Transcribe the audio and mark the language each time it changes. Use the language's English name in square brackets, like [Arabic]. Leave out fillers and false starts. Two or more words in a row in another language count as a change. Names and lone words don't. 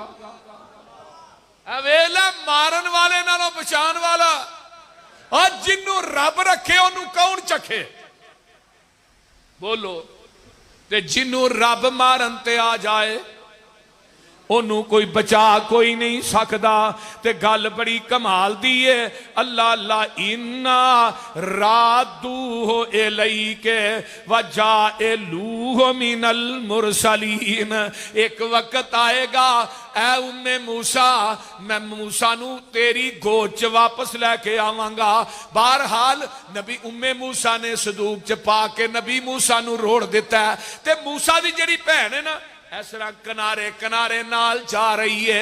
[Punjabi] ویلا مارن والے نالوں پچھان والا، اور جنوں رب رکھے اونوں کون چکھے? بولو. تے جنوں رب مارن تے آ جائے اونوں کوئی بچا کوئی نہیں سکتا. تے گل بڑی کمال دی ہے. [Arabic] الله الله إنا رادوه إليك وجاعلوه من المرسلين. [Punjabi] اک وقت آئے گا اے ام موسیٰ میں موسیٰ نوں تیری گود چ واپس لے کے آواں گا. بہرحال نبی ام موسیٰ نے صندوق چ پا کے نبی موسیٰ نوں روڑھ دتا ہے. تے موسیٰ دی جیہڑی بھین ہے نا اس طرح کنارے کنارے نال جا رہی ہے.